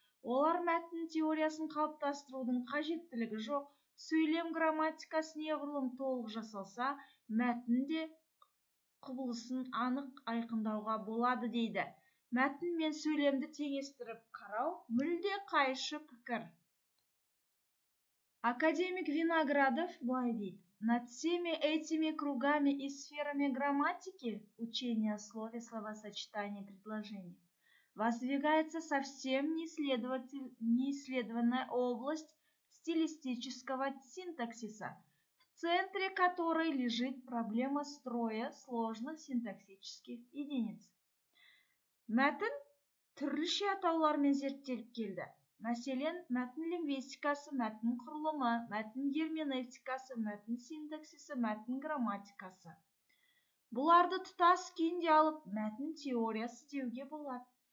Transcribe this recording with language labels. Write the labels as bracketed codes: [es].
[kk] Олар мәтін теориясын қалыптастырудың қажеттілігі жоқ, сөйлем грамматикасы неғұрлым толық жасалса, мәтін де құбылысын анық айқындауға болады дейді. Мәтін мен сөйлемді теңестіріп қарау мүлде қайшы пікір. Академик Виноградов былай дейді: [ru] над всеми этими кругами и сферами грамматики, учения о слове, словосочетании, предложении, воздвигается совсем неисследованная область стилистического синтаксиса, в центре которой лежит проблема строя сложных синтаксических единиц. [kk] Мәтін түрліше атаулармен зерттеліп келді. Мәселен, мәтін лингвистикасы, мәтін құрылымы, мәтін герменевтикасы, мәтін синтаксисі, мәтін грамматикасы. Бұларды тұтас күйінде алып, мәтін теориясы деуге болады.